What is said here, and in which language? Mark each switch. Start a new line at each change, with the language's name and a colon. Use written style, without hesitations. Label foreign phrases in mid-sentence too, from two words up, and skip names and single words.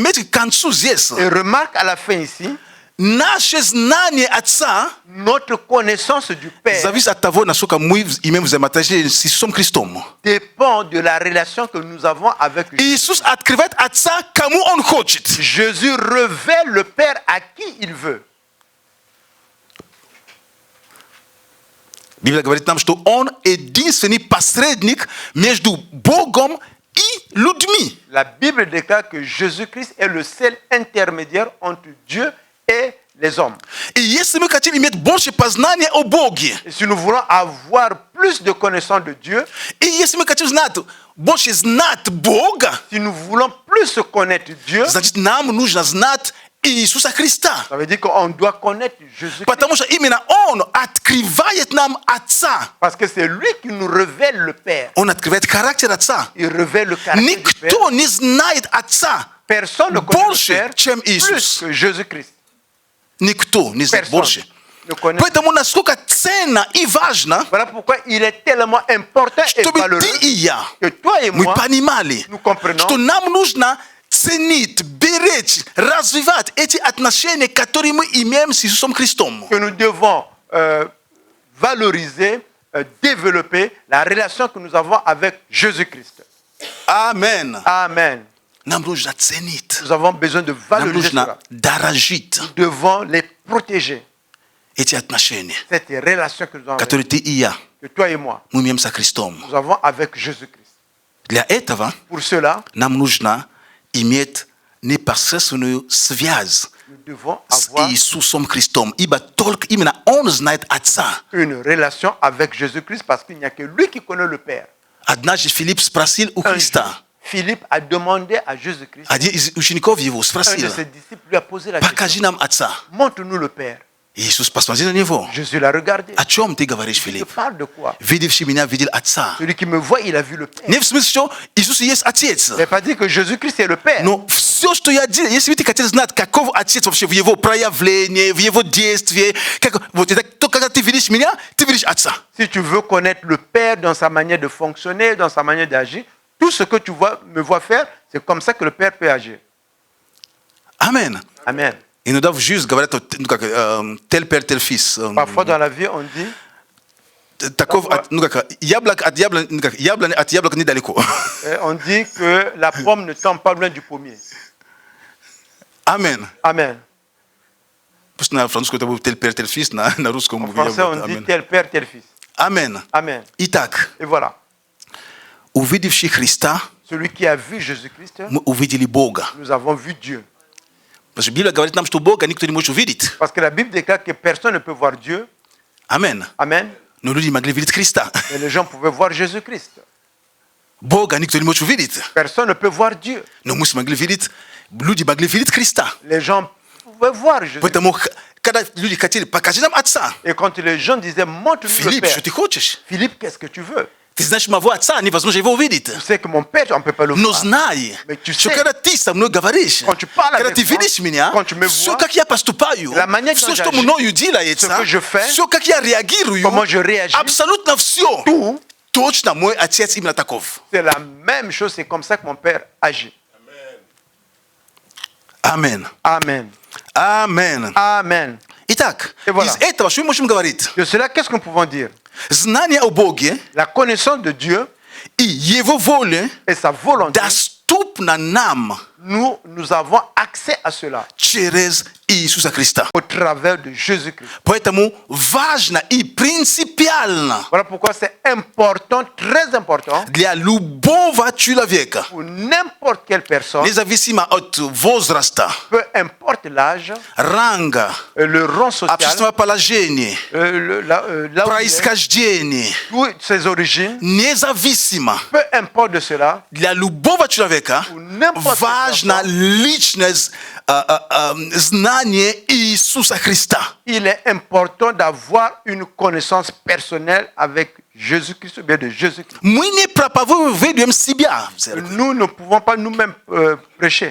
French: Et remarque à la fin ici, notre connaissance du Père dépend de la relation que nous avons avec Jésus. Jésus révèle le Père à qui il veut.
Russian: Biblia говорит нам, что Он единственный посредник между Богом и людьми.
French: La Bible déclare que Jésus-Christ est le seul intermédiaire entre Dieu et les hommes.
Russian: И если мы хотим иметь больше познания о Боге,
French: et si nous voulons avoir plus de connaissance de Dieu,
Russian: и если мы хотим знать, больше знать Бога,
French: si nous voulons plus connaître Dieu,
Russian: значит, нам нужно знать Иисуса Христа.
French: Ça veut dire qu'on doit connaître Jésus-Christ.
Russian: Потому что именно Он открывает нам Отца.
French: Parce que c'est lui qui nous révèle le Père.
Russian: Он открывает характер Отца.
French: Il révèle le caractère du Père.
Russian: Никто не знает Отца
French: Personne ne connaît
Russian: больше,
French: le Père
Russian: чем
French: plus
Russian: Иисус.
French: que Jésus-Christ.
Russian: Никто не знает больше.
French: Connaît.
Russian: Поэтому насколько ценно и важно,
French: Voilà pourquoi il est tellement important et
Russian: чтобы
French: valeureux
Russian: ты и я,
French: que toi et
Russian: мы
French: moi,
Russian: понимали,
French: nous comprenons
Russian: что нам нужно ценить, беречь, развивать эти отношения, которые мы имеем с Иисусом Христом.
French: que nous devons valoriser, développer la relation que nous avons avec Jésus-Christ.
Russian: Amen.
French: Amen.
Russian: Нам нужно ценить.
French: Nous avons besoin de
Russian: Нам
French: valoriser
Russian: нужно
French: cela.
Russian: дорожить
French: Nous devons les protéger.
Russian: эти отношения,
French: Cette relation que nous avons
Russian: которые ты и я,
French: que toi et moi,
Russian: мы имеем со Христом.
French: nous avons avec Jésus-Christ.
Russian: Для этого
French: Pour cela,
Russian: нам нужно иметь непосредственную связь
French: nous devons
Russian: с
French: avoir
Russian: Иисусом Христом, ибо только именно Он знает Отца.
French: une relation avec Jésus-Christ parce qu'il n'y a que lui qui connaît le Père.
Russian: Однажды Филипп спросил у
French: Un
Russian: Христа,
French: jour, Philippe a demandé à Jésus-Christ,
Russian: один из учеников его
French: un de
Russian: спросил,
French: ses disciples lui a posé la
Russian: покажи
French: question,
Russian: нам Отца.
French: montre-nous le Père.
Russian: Иисус посмотрел на него.
French: Jésus l'a regardé.
Russian: О чем ты говоришь,
French: Tu
Russian: Филипп?
French: parles de quoi?
Russian: Видевший меня, видел Отца.
French: Celui qui me voit, il a vu le Père.
Russian: Не в смысле, что Иисус и есть Отец.
French: Il n'a pas dit que Jésus-Christ est le Père.
Russian: Но все, что я делаю, если ты хотел знать, каков Отец вообще в его проявлении, в его действии, вот это, то, когда ты видишь меня, ты видишь Отца.
French: Si tu veux connaître le Père dans sa manière de fonctionner, dans sa manière d'agir, tout ce que tu me vois faire, c'est comme ça que le Père peut agir.
Russian: Амен.
French: Amen.
Russian: Иногда в жизни говорят, ну как,
French: tel père, tel fils. Parfois dans la vie, on dit,
Russian: Таков, ну как, яблок от яблони, ну как, яблони от яблока недалеко.
French: On dit que la pomme ne tombe pas loin du pommier.
Russian: Амен.
French: Amen.
Russian: Пусть на французском это будет
French: tel père, tel fils,
Russian: на русском
French: En français, on dit tel Père, tel Fils.
Russian: Амен.
French: Amen.
Russian: Итак,
French: Et voilà.
Russian: увидевший Христа,
French: Celui qui a vu Jésus-Christ,
Russian: мы увидели Бога.
French: nous avons vu Dieu.
Russian: Потому что Библия говорит нам, что Бога никто не может увидеть.
French: Parce que la Bible déclare que personne ne peut voir Dieu.
Russian: Амен.
French: Amen.
Russian: Но люди могли видеть Христа.
French: Mais les gens pouvaient voir Jésus-Christ.
Russian: Бога никто не может увидеть.
French: Personne ne peut voir Dieu.
Russian: Но мы смогли видеть, люди могли видеть Христа.
French: Les gens pouvaient voir Jésus.
Russian: Поэтому, когда люди хотели, покажи нам Отца.
French: Et quand les gens disaient, montre-nous le
Russian: Филипп,
French: Père.
Russian: что ты хочешь?
French: Philippe, qu'est-ce que tu veux?
Russian: Ты знаешь моего Отца, невозможно его увидеть.
French: Tu sais que mon Père, on ne peut pas le
Russian: Но
French: voir.
Russian: знай,
French: Mais tu
Russian: что
French: sais,
Russian: когда ты со мной говоришь,
French: quand tu parles
Russian: когда
French: avec
Russian: ты
French: moi,
Russian: видишь меня,
French: quand tu me
Russian: все,
French: vois,
Russian: как я поступаю,
French: la manière
Russian: все,
French: dont
Russian: что
French: j'agis,
Russian: мною
French: ce
Russian: делается,
French: que je fais,
Russian: все, как я реагирую,
French: comment je réagis,
Russian: абсолютно все,
French: tout,
Russian: точно мой Отец именно таков.
French: c'est la même chose, c'est comme ça que mon Père agit.
Russian: Амен.
French: Amen.
Russian: Амен.
French: Amen.
Russian: Итак,
French: Et voilà.
Russian: из этого что мы можем говорить?
French: De cela, qu'est-ce que nous pouvons dire?
Russian: Знание о Боге
French: La connaissance de Dieu
Russian: и Его воле
French: et sa volonté,
Russian: доступна нам
French: nous avons accès à cela
Russian: через Иисуса Христа.
French: au travers de Jésus-Christ.
Russian: Поэтому важно и принципиально
French: Voilà pourquoi c'est important, très important,
Russian: для любого человека,
French: pour n'importe quelle personne,
Russian: независимо от возраста,
French: peu importe l'âge,
Russian: ранга,
French: le rang social,
Russian: общественного положения,
French: là où il est,
Russian: происхождения,
French: toutes ses origines,
Russian: независимо
French: peu importe de cela,
Russian: для любого человека
French: pour n'importe quelle
Russian: важно
French: personne,
Russian: личное знание Иисуса Христа.
French: il est important d'avoir une connaissance personnelle avec Jésus-Christ ou bien de Jésus-Christ. Nous ne pouvons pas nous-mêmes prêcher.